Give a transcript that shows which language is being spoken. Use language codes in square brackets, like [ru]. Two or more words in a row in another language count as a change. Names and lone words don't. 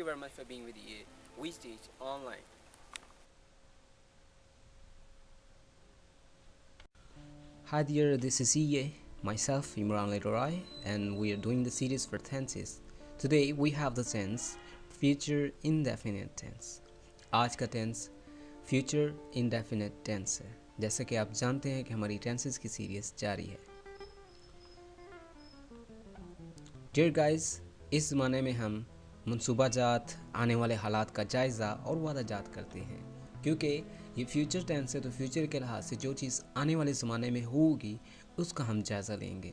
[en] Thank you very much for being with EA. We teach online. Hi there, this is EA, myself Imran Leroy, and we are doing the series for tenses. Today we have the tense future indefinite tense. [hi] आज का [en] tense future indefinite tense है. [hi] जैसा कि आप जानते हैं कि हमारी tenses की सीरीज जारी है. [en] Dear guys, [hi] इस ज़माने में हम मनसूबाजात, आने वाले हालात का जायज़ा और वादाजात करते हैं, क्योंकि ये [en] future tense [hi] है तो फ्यूचर के लिहाज से जो चीज़ आने वाले ज़माने में होगी उसका हम जायज़ा लेंगे.